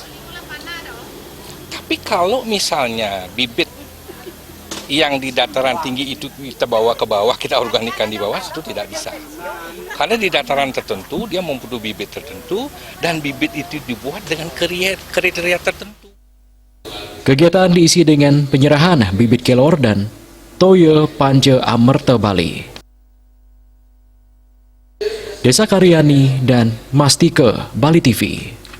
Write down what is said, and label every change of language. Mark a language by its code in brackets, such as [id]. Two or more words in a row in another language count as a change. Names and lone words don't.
[id] Tapi kalau misalnya bibit yang di dataran tinggi itu kita bawa ke bawah, kita organikkan di bawah, itu tidak bisa. Karena di dataran tertentu dia membutuhkan bibit tertentu, dan bibit itu dibuat dengan kriteria tertentu. Kegiatan diisi dengan penyerahan bibit kelor dan toyo panje amerta Bali. Desa Karyani dan Mastike, Bali TV.